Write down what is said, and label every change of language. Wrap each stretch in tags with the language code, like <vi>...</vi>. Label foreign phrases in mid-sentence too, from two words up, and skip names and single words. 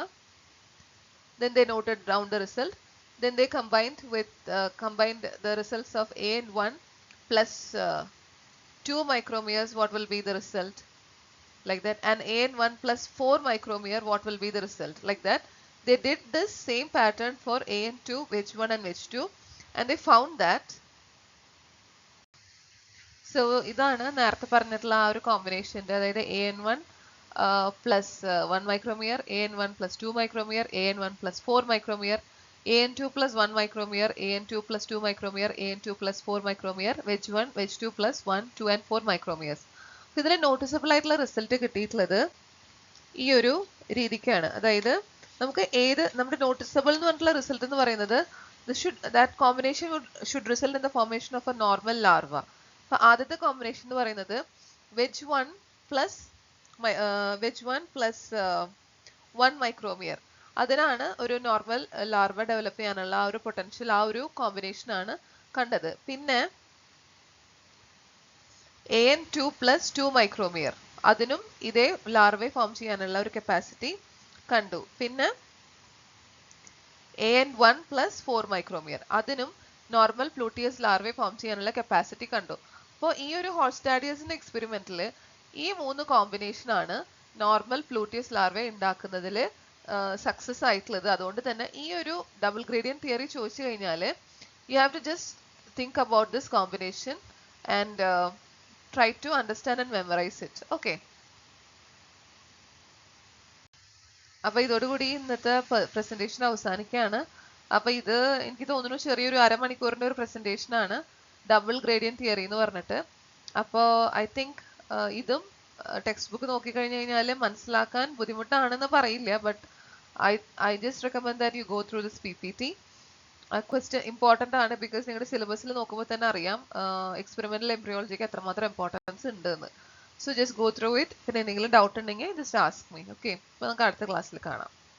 <en>Then they noted down the result. Then they combined the results of AN1 plus 2 micromers. What will be the result? Like that. And AN1 plus 4 micromer. What will be the result? Like that. They did this same pattern for AN2, wedge 1 and wedge 2, and they found that. So</en> <ml>ഇതാണ് നേരത്തെ പറഞ്ഞിട്ടുള്ള ആ ഒരു കോമ്പിനേഷൻ്റെ, അതായത്</ml> <en>AN1 plus 1 micromer, AN1 plus 2 micromer, AN1 plus 4 micromer, AN2 plus 1 micromer, AN2 plus 2 micromer, AN2 plus 4 micromer, wedge 1, wedge 2 plus 1, 2 and 4 micromers.</en> <ml>ഇതിൽ നോട്ടീസബിൾ ആയിട്ടുള്ള റിസൾട്ട് കിട്ടിയിട്ടുള്ളത് ഈ ഒരു രീതിക്കാണ്. അതായത് നമുക്ക് നമ്മുടെ നോട്ടീസബിൾ എന്ന് പറഞ്ഞിട്ടുള്ള റിസൾട്ട് എന്ന് പറയുന്നത്</ml> <en>that combination should result in the formation of a normal larva.</en> <ml>അപ്പോൾ ആദ്യത്തെ കോമ്പിനേഷൻ എന്ന് പറയുന്നത്</ml> <en>wedge 1 plus 1 micromer,</en> <ml>അതിനാണ് ഒരു</ml> <en>normal larva</en> <ml>ഡെവലപ്പ് ചെയ്യാനുള്ള ആ ഒരു പൊട്ടൻഷ്യൽ, ആ ഒരു കോമ്പിനേഷൻ ആണ് കണ്ടത്.</ml> <en>പിന്നെ AN2 plus 2 micromer,</en> <ml>അതിനും ഇതേ</ml> <en>larva form</en> <ml>ചെയ്യാനുള്ള ഒരു കപ്പാസിറ്റി കണ്ടു.</ml> <en>പിന്നെ AN1 plus 4 micromer,</en> <ml>അതിനും</ml> <en>normal pluteus larva form</en> <ml>ചെയ്യാനുള്ള കപ്പാസിറ്റി കണ്ടു. അപ്പോൾ ഈ ഒരു ഹോൾസ്റ്റാഡിയസിന്റെ എക്സ്പെരിമെന്റിൽ ഈ 3 കോമ്പിനേഷൻ ആണ്</ml> <en>normal pluteus larva</en> <ml>ഉണ്ടാക്കുന്നതിൽ സക്സസ് ആയിട്ടുള്ളത്. അതുകൊണ്ട് തന്നെ ഈ ഒരു</ml> <en>double gradient theory</en> <ml>ചോദിച്ചു കഴിഞ്ഞാൽ</ml> <en>you have to just think about this combination and try to understand and memorize it. Okay.</en> <ml>അപ്പോൾ ഇതോടുകൂടി ഇന്നത്തെ പ്രസന്റേഷൻ അവസാനിക്കുകയാണ്. അപ്പോൾ ഇത് എനിക്ക് തോന്നുന്നു ചെറിയൊരു അരമണിക്കൂറിന്റെ ഒരു പ്രസന്റേഷൻ ആണ്.</ml> <en>double gradient theory</en> <ml>എന്ന് പറഞ്ഞിട്ട്. അപ്പോൾ</ml> <en>I think</en> <ml>ഇതും</ml> <en>text book</en> <ml>നോക്കിക്കഴിഞ്ഞു കഴിഞ്ഞാൽ മനസ്സിലാക്കാൻ ബുദ്ധിമുട്ടാണെന്ന് പറയില്ല.</ml> <en>But I just recommend that you go through this PPT. question important</en> <ml>ആണ്, ബിക്കോസ് നിങ്ങളുടെ സിലബസിൽ നോക്കുമ്പോൾ തന്നെ അറിയാം</ml> <en>experimental embryology</en> <ml>എത്രമാത്രം ഇമ്പോർട്ടൻസ് ഉണ്ട് എന്ന്.</ml> <en>So just go through it.</en> <ml>പിന്നെ എന്തെങ്കിലും ഡൗട്ട് ഉണ്ടെങ്കിൽ</ml> <en>just ask me.</en> <ml>ഓക്കെ, അപ്പോൾ നമുക്ക് അടുത്ത ക്ലാസ്സിൽ കാണാം.</ml>